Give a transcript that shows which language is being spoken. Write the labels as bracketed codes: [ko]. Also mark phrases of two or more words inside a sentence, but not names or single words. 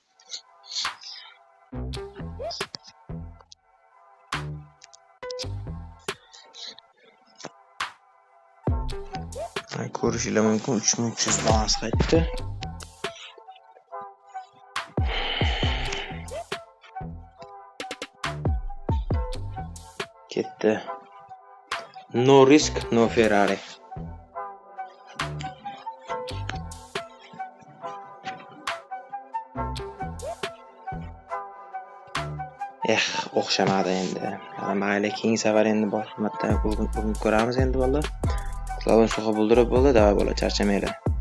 [uz] Ko'rishinglar mumkin 3300 balans qaytdi. Ketdi. [en] No risk, no Ferrari. [uz] O'xshamadi endi. Mayli, keyingi safar endi boshqa marta ko'ramiz endi valla. Slavon so'xa buldirib bo'ldi, davay bola, charchamanglar.